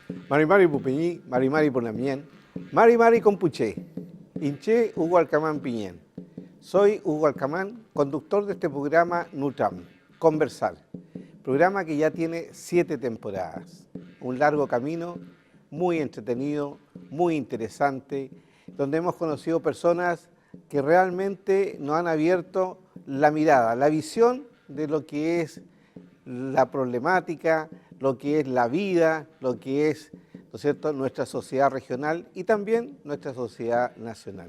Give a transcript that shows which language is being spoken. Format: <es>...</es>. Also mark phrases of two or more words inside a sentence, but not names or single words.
<arn>Mari Mari Pupeñí, Mari Mari Ponamien, Mari Mari Compuché, Inché Hugo Alcamán Piñén.</arn> <es>Soy Hugo Alcamán, conductor de este programa Nutram, Conversar, programa que ya tiene 7 temporadas. Un largo camino, muy entretenido, muy interesante, donde hemos conocido personas que realmente nos han abierto la mirada, la visión de lo que es la problemática, lo que es la vida, lo que es, ¿no es cierto?, nuestra sociedad regional y también nuestra sociedad nacional.</es>